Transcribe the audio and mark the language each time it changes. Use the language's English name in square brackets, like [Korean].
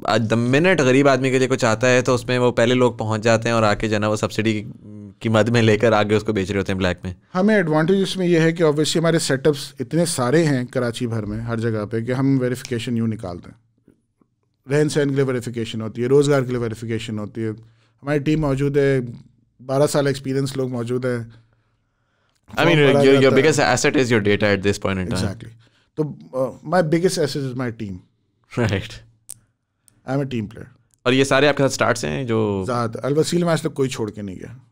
[Urdu] دا minute غریب آدمی کے لیے کچھ آتا ہے تو اس میں وہ پہلے لوگ پہنچ جاتے ہیں اور آ کے جو ہے نا وہ سبسڈی کی مد میں لے کر آگے اس کو بیچ رہے ہوتے ہیں بلیک میں. ہمیں ایڈوانٹیج اس میں یہ ہے کہ اوبیسلی ہمارے سیٹ اپس اتنے سارے ہیں کراچی بھر میں ہر جگہ پہ کہ ہم ویریفیکیشن یوں نکالتے ہیں. رہن سہن کے لیے ویریفیکیشن ہوتی ہے, روزگار کے لیے ویریفیکیشن ہوتی ہے. ہماری ٹیم موجود ہے, 12 سال ایکسپیرینس لوگ موجود ہیں. [English] I mean, your biggest asset is your data at this point in time. Exactly. So, my biggest asset is my team. Right. I'm a team player. [Urdu] اور یہ سارے آپ کے ساتھ اسٹارٹس ہیں جو ذات الوسیل میں آج تک کوئی چھوڑ کے نہیں گیا.